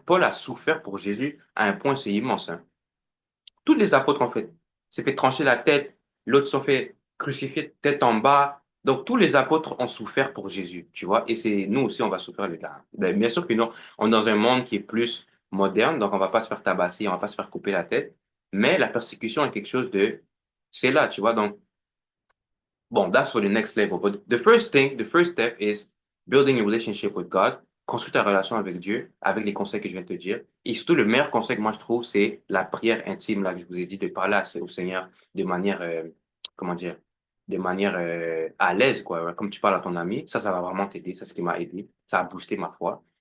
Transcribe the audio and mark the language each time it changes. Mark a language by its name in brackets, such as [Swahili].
[French] Paul a souffert pour Jésus à un point, c'est immense, hein. Tous les apôtres, en fait, s'est fait trancher la tête, l'autre s'en fait crucifier tête en bas. Donc, tous les apôtres ont souffert pour Jésus, tu vois. Et c'est nous aussi, on va souffrir, les gars. Ben, bien sûr que non, on est dans un monde qui est plus moderne, donc on va pas se faire tabasser, on va pas se faire couper la tête. Mais la persécution est quelque chose c'est là, tu vois. Donc, bon, [English] that's for the next level. But the first step is building a relationship with God. [French] Construire ta relation avec Dieu, avec les conseils que je viens de te dire. Et surtout, le meilleur conseil que moi je trouve, c'est la prière intime, là, que je vous ai dit, de parler au Seigneur de manière, comment dire, de manière à l'aise, quoi. Ouais. Comme tu parles à ton ami, ça va vraiment t'aider. Ça, c'est ce qui m'a aidé. Ça a boosté ma foi.